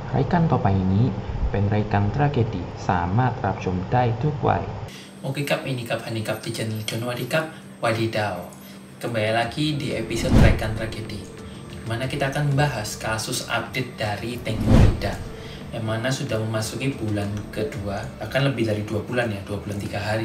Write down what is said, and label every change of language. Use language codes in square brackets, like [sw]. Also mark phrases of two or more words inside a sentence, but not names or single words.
[th] รายการต่อไปนี้เป็นรายการทราเกดีสามารถรับชมได้ทุกวัย [id] Oke Kap, ini Kap Hanikap di channel Jonwadi Kap Wadidau. Kembali lagi di episode Rekan Tragedi, dimana kita akan membahas kasus update dari Tengmonida, yang mana sudah memasuki bulan kedua, bahkan lebih dari 2 bulan ya, 2 bulan 3 hari.